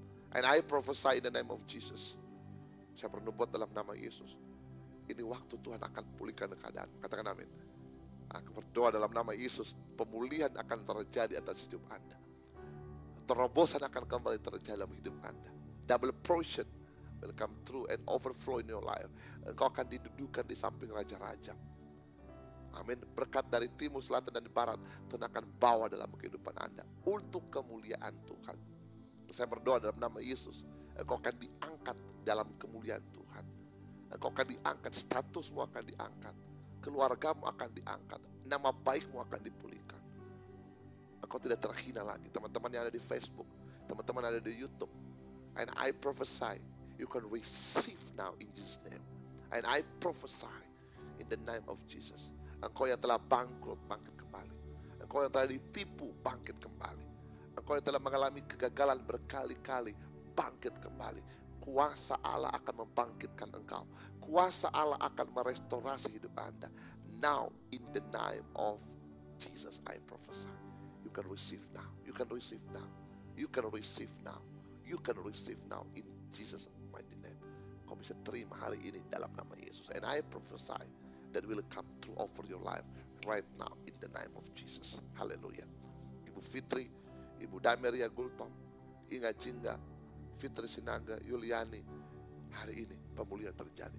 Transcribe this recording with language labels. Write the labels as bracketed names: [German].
[English] And I prophesy in the name of Jesus. [Indonesian] Saya bernubuat dalam nama Yesus. Ini waktu Tuhan akan pulihkan keadaan. Katakan amin. Aku berdoa dalam nama Yesus, pemulihan akan terjadi atas hidup Anda. Terobosan akan kembali terjadi dalam hidup Anda. [English] Double portion will come through and overflow in your life. [Indonesian] Engkau akan didudukan di samping raja-raja. Amin. Berkat dari timur, selatan, dan barat Tuhan akan bawa dalam kehidupan Anda untuk kemuliaan Tuhan. Saya berdoa dalam nama Yesus, engkau akan diangkat dalam kemuliaan Tuhan. Engkau akan diangkat, statusmu akan diangkat, keluargamu akan diangkat, nama baikmu akan dipulihkan. Engkau tidak terhina lagi. Teman-teman yang ada di Facebook, teman-teman yang ada di YouTube, [English] and I prophesy, you can receive now in Jesus' name. And I prophesy in the name of Jesus. [Indonesian] Engkau yang telah bangkrut, bangkit kembali. Engkau yang telah ditipu, bangkit kembali. Engkau yang telah mengalami kegagalan berkali-kali, bangkit kembali. Kuasa Allah akan membangkitkan engkau. Kuasa Allah akan merestorasi hidup Anda. [English] Now in the name of Jesus I prophesy. You can receive now. You can receive now. You can receive now. You can receive now in Jesus' mighty name. [Indonesian] Kau bisa terima hari ini dalam nama Yesus. [English] And I prophesy that will come true over your life right now in the name of Jesus. Hallelujah. [Indonesian] Ibu Fitri, Ibu Dameria Gultom, Inga Cingga, Fitri Sinaga, Yuliani, hari ini pemulihan terjadi.